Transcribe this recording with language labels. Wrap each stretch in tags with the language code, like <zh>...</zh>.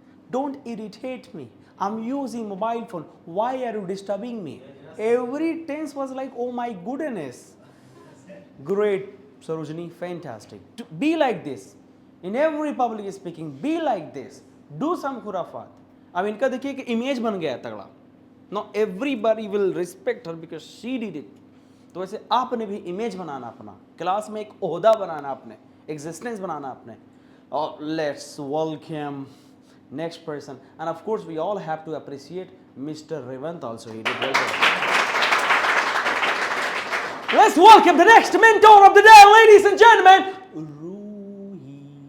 <en>Don't irritate me. I'm using mobile phone. Why are you disturbing me? Every tense was like, oh my goodness. Great, Sarojini, fantastic. To be like this. In every public speaking, be like this. Do some khurafat.</en> <hi>अब इनका देखिए कि image बन गया है तगड़ा.</hi> <en>Now everybody will respect her because she did it.</en> <hi>तो वैसे आपने भी इमेज बनाना अपना, क्लास में एक ओहदा बनाना आपने, एग्जिस्टेंस बनाना आपने.</hi> <en>Oh, let's welcome next person, and of course we all have to appreciate Mr. Revant also. He did well. Let's welcome the next mentor of the day, ladies and gentlemen, Ruhi.</en>